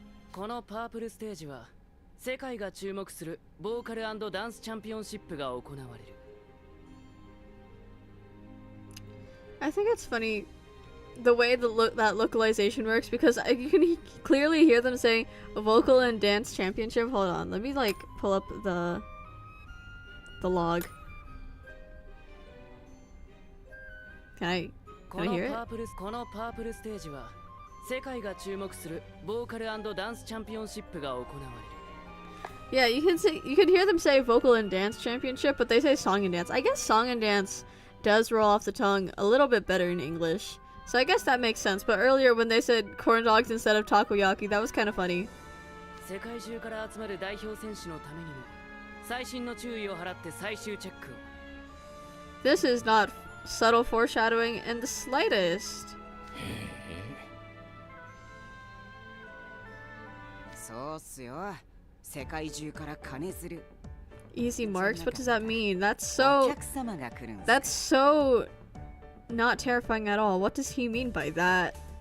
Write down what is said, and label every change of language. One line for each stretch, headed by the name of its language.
Japanese: このパープルステージは世界が注目するボーカル&ダンスチャンピオンシップが行われる。
English: I think it's funny the way that localization works because you can clearly hear them say vocal and dance championship. Hold on, let me like pull up the log. Can I hear it?
Japanese: このパープルステージは世界が注目するボーカル&ダンスチャンピオンシップが行われる。
English: Yeah, you can hear them say vocal and dance championship, but they say song and dance. I guess song and dance does roll off the tongue a little bit better in English. So I guess that makes sense. But earlier when they said corn dogs instead of takoyaki, that was kind of funny.
Japanese: 世界中から集まる代表選手のためにも細心の注意を払って最終チェックを。
English: This is not subtle foreshadowing in the slightest.
Japanese: そうっすよ。世界中から金づる。
English: Easy marks? What does that mean? That's so not terrifying at all. What does he mean by that?